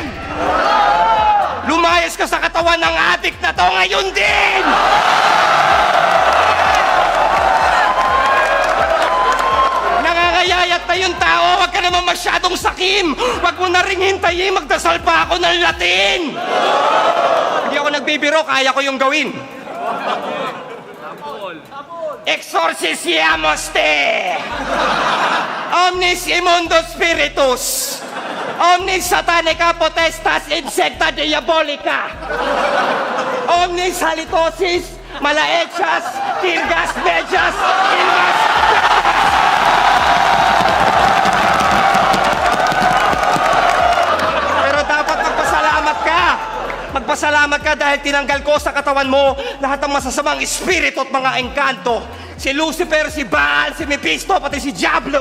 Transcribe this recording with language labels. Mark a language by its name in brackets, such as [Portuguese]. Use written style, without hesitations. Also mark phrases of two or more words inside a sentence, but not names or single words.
[Filipino] Lumayas ka sa katawan ng adik na to ngayon din! Nangangayayat na yung tao, wag ka naman masyadong sakim! Wag mo na ring hintayin, magdasal pa ako ng Latin! Hindi ako nagbibiro, kaya ko yung gawin. [Latin] Exorcisiamos te! Omnis immundo spiritus! Omnis satanica potestas insecta diabolica! Omnis halitosis malaechas tirgas mejas ilmas! [Filipino] Pero dapat magpasalamat ka dahil tinanggal ko sa katawan mo lahat ng masasamang espiritu at mga engkanto. Si Lucifer, si Baal, si Mephisto, pati si Diablo.